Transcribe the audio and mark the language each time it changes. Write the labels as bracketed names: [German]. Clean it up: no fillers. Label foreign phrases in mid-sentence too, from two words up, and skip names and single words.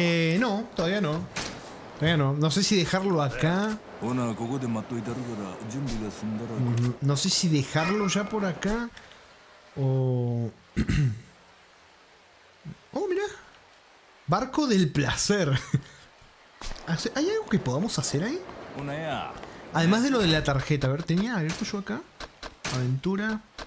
[Spanish] No, todavía no. Todavía no. No sé si dejarlo acá. [Japanese] ほな、ここで待っといたるから準備が済んだら。 [Spanish] No sé si dejarlo ya por acá o... Oh, mira. Barco del placer. ¿Hay algo que podamos hacer ahí? Además de lo de la tarjeta. A ver, ¿tenía algo yo acá? Aventura.